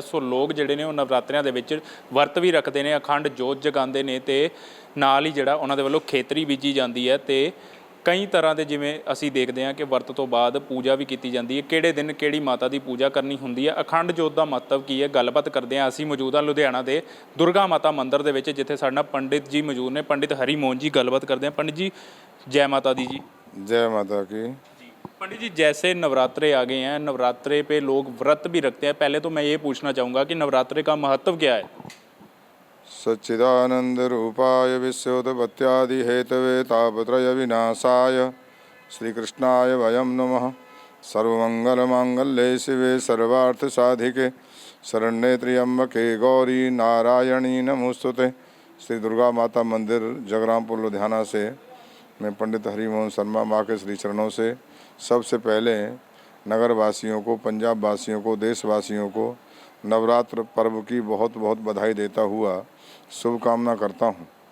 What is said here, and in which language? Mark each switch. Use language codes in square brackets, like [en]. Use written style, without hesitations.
[pa] ਸੋ ਲੋਕ ਜਿਹੜੇ ਨੇ ਉਹ ਨਵਰਾਤਰਿਆਂ ਦੇ ਵਿੱਚ ਵਰਤ ਵੀ ਰੱਖਦੇ ਨੇ, ਅਖੰਡ ਜੋਤ ਜਗਾਉਂਦੇ ਨੇ ਤੇ ਨਾਲ ਹੀ ਜਿਹੜਾ ਉਹਨਾਂ ਦੇ ਵੱਲੋਂ ਖੇਤਰੀ ਬੀਜੀ ਜਾਂਦੀ ਹੈ ਤੇ ਕਈ ਤਰ੍ਹਾਂ ਦੇ ਜਿਵੇਂ ਅਸੀਂ ਦੇਖਦੇ ਹਾਂ ਕਿ ਵਰਤ ਤੋਂ ਬਾਅਦ ਪੂਜਾ ਵੀ ਕੀਤੀ ਜਾਂਦੀ ਹੈ। ਕਿਹੜੇ ਦਿਨ ਕਿਹੜੀ ਮਾਤਾ ਦੀ ਪੂਜਾ ਕਰਨੀ ਹੁੰਦੀ ਹੈ, ਅਖੰਡ ਜੋਤ ਦਾ ਮਹੱਤਵ ਕੀ ਹੈ, ਗੱਲਬਾਤ ਕਰਦੇ ਹਾਂ। ਅਸੀਂ ਮੌਜੂਦ ਹਾਂ ਲੁਧਿਆਣਾ ਦੇ ਦੁਰਗਾ ਮਾਤਾ ਮੰਦਿਰ ਦੇ ਵਿੱਚ, ਜਿੱਥੇ ਸਾਡੇ ਨਾਲ ਪੰਡਿਤ ਜੀ ਮੌਜੂਦ ਨੇ, ਪੰਡਿਤ ਹਰੀ ਮੋਹਨ ਜੀ। ਗੱਲਬਾਤ ਕਰਦੇ हैं। [hi] पंडित जी जय माता दी जी। जय माता की। पंडित जी, जैसे नवरात्रे आ गए हैं, नवरात्रे पे लोग व्रत भी रखते हैं। पहले तो मैं ये पूछना चाहूँगा कि नवरात्रे का महत्व क्या है? [sa] सच्चिदानंद रूपाय विश्वोत्पत्त्यादि हेतवे तापत्रय विनाशाय श्रीकृष्णाय वयं नमः। सर्वमंगल मांगल्ये शिवे सर्वार्थ साधिके शरण्ये त्र्यंबके गौरी नारायणी नमोस्तुते। [hi] श्री दुर्गा माता मंदिर जगरामपुर लुधियाना से मैं पंडित हरिमोहन शर्मा माँ के श्री चरणों से सबसे पहले नगरवासियों को, पंजाब वासियों को, देशवासियों को नवरात्र पर्व की बहुत बहुत बधाई देता हुआ शुभकामना करता हूँ।